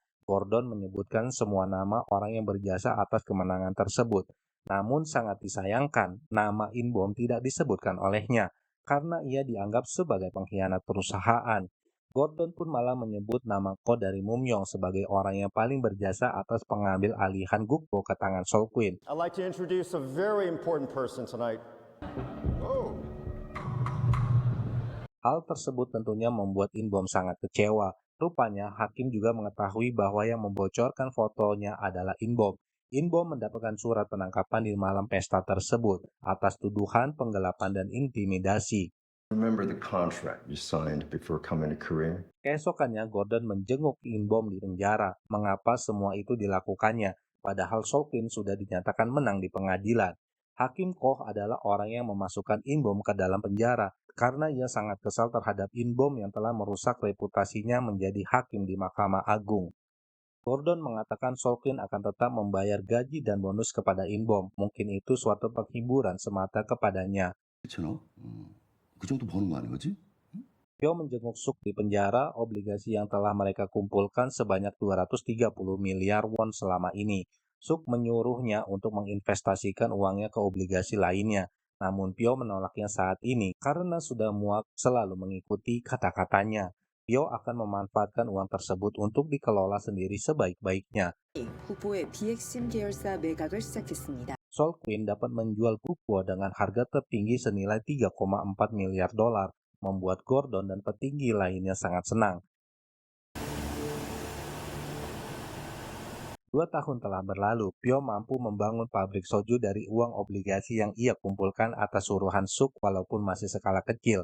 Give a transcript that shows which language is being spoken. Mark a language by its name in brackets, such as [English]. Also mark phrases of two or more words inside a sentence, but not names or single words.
[Indonesian] Gordon menyebutkan semua nama orang yang berjasa atas kemenangan tersebut. Namun sangat disayangkan, nama Inbom tidak disebutkan olehnya, karena ia dianggap sebagai pengkhianat perusahaan. Gordon pun malah menyebut nama Ko dari Mumyong sebagai orang yang paling berjasa atas pengambil alihan Gukbo ke tangan Solquin. [English] I'd like to introduce a very important person tonight. [Indonesian] Hal tersebut tentunya membuat Inbom sangat kecewa. Rupanya, hakim juga mengetahui bahwa yang membocorkan fotonya adalah Inbom. Inbom mendapatkan surat penangkapan di malam pesta tersebut atas tuduhan penggelapan dan intimidasi. [English] Remember the contract you signed before coming to Korea? [Indonesian] Keesokannya, Gordon menjenguk Inbom di penjara. Mengapa semua itu dilakukannya, padahal Solquin sudah dinyatakan menang di pengadilan. Hakim Koh adalah orang yang memasukkan Inbom ke dalam penjara karena ia sangat kesal terhadap Inbom yang telah merusak reputasinya menjadi hakim di Mahkamah Agung. Gordon mengatakan Solquin akan tetap membayar gaji dan bonus kepada Inbom. Mungkin itu suatu penghiburan semata kepadanya. [Korean] 그렇잖아. 그 정도 버는 거 아닌 거지? [Indonesian] Pyo menjenguk Suk di penjara. Obligasi yang telah mereka kumpulkan sebanyak 230 miliar won selama ini. Suk menyuruhnya untuk menginvestasikan uangnya ke obligasi lainnya. Namun Pyo menolaknya saat ini karena sudah muak selalu mengikuti kata-katanya. Pyo akan memanfaatkan uang tersebut untuk dikelola sendiri sebaik-baiknya. [Korean] 후보의 비핵심 계열사 매각을 시작했습니다. [Indonesian] Solquin dapat menjual Gukbo dengan harga tertinggi senilai 3,4 miliar dolar, membuat Gordon dan petinggi lainnya sangat senang. 2 tahun telah berlalu, Pyo mampu membangun pabrik soju dari uang obligasi yang ia kumpulkan atas suruhan Suk walaupun masih skala kecil.